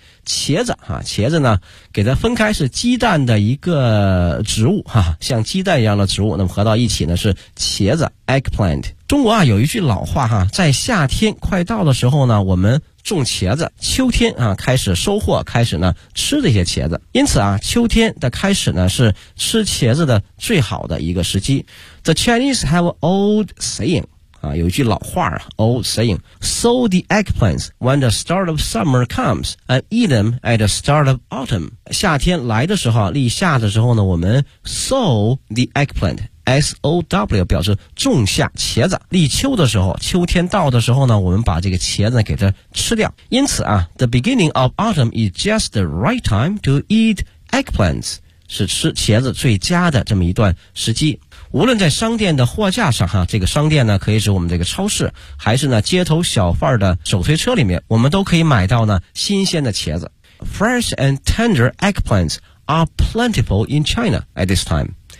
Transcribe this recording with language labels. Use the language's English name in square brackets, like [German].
[Chinese] 茄子哈，茄子呢给它分开是鸡蛋的一个植物哈，像鸡蛋一样的植物，那么合到一起呢是茄子 eggplant。中国啊有一句老话哈，在夏天快到的时候呢我们种茄子，秋天啊开始收获，开始呢吃这些茄子，因此啊秋天的开始呢是吃茄子的最好的一个时机。 [English] The Chinese have an old saying [Chinese] 啊，有一句老话啊 [English] ，old saying， sow the eggplants when the start of summer comes and eat them at the start of autumn。 [Chinese] 夏天来的时候，立夏的时候呢，我们 [English] sow the eggplant， [Chinese] S O W 表示种下茄子。立秋的时候，秋天到的时候呢，我们把这个茄子给它吃掉。因此啊 [English] ，the beginning of autumn is just the right time to eat eggplants， [Chinese] 是吃茄子最佳的这么一段时机。无论在商店的货架上哈，这个商店呢可以是我们这个超市，还是呢街头小贩的手推车里面，我们都可以买到呢新鲜的茄子。 [English] Fresh and tender eggplants are plentiful in China at this time。